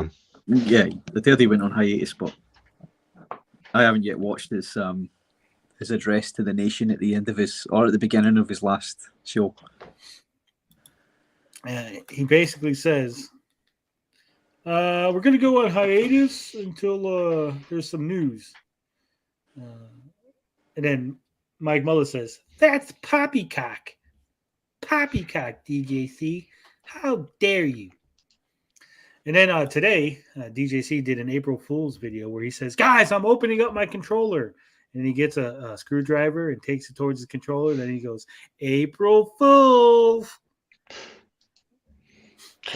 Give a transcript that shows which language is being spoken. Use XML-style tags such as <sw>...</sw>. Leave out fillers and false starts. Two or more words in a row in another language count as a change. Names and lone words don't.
<en>Yeah, the day they went on hiatus, but I haven't yet watched his address to the nation at the end of at the beginning of his last show. He basically says, we're going to go on hiatus until there's some news. And then Mike Muller says, that's poppycock. Poppycock, DJC. How dare you? And then today, DJC did an April Fool's video where he says, guys, I'm opening up my controller. And he gets a screwdriver and takes it towards his controller. Then he goes, April Fools. So,</en>